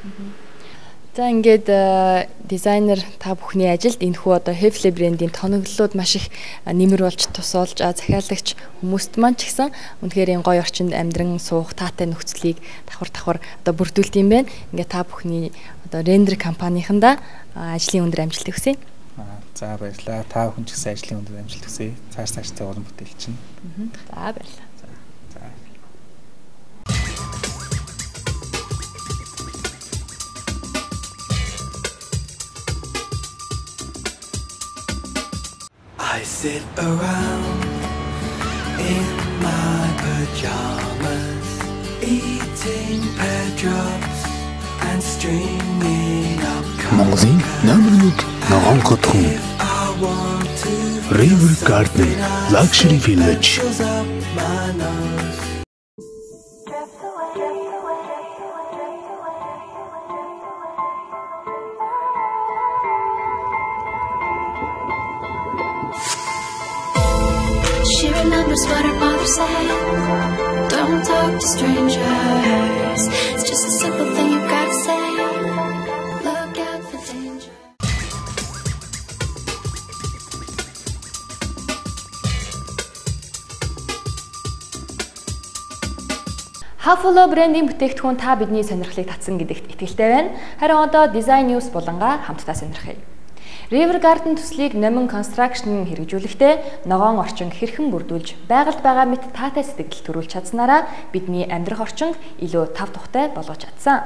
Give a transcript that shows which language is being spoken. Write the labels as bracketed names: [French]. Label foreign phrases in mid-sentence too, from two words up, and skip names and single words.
[Mongolian] За ингээд дизайнер та бүхний ажилд энэхүү одоо Hefele брендийн тоноглолууд маш их нэмэр болж тусалж захиалагч хүмүүст маань ч гэсэн үнэхээр энэ гоё орчинд амьдран суух таатай нөхцөлийг давхар одоо бүрдүүлт юм байна. Ингээд та бүхний одоо рендер компанийнханда ажлын өндөр амжилт хүсье. За баярлалаа. Та бүхэн ч гэсэн ажлын өндөр амжилт хүсье. Цааштай уран бүтээл чинь. За баярлалаа. За. [English] I sit around in my pajamas, eating pear drops and streaming up. [Mongolian] Монголын номер 1 ногоон хотхон River Garden Luxury Village. [English] She remembers what her father said. Don't talk to strangers. It's just a simple thing you've got to say. Look out for danger. [Mongolian] Hafolo брендийн бүтээгдэхүүн та бидний сонирхлыг татсан гэдэгт итгэлтэй байна. Харин одоо Design News булангаа хамтдаа сонирхъя. River Garden төслийг Номин Construction хэрэгжүүлэхдээ ногоон орчин хэрхэн бүрдүүлж байгальд байгаа мэт таатай сэтгэл төрүүлж чадсанараа бидний амьдрах орчинд илүү тав тухтай болгож чадсан.